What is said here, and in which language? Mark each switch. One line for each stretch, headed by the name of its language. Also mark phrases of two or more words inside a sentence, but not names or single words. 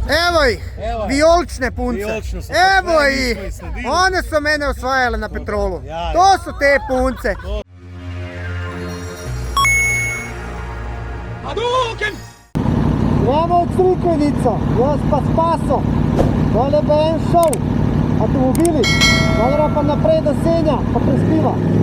Slovenian: Evo ih, vijolične punce. Evo ih, one su mene osvajale na Petrolu. To su te punce. Gremo od Crikvenica, jaz pa Spaso. Dole bo en šov, avtomobili. Dole pa naprej do Senja, pa prespiva.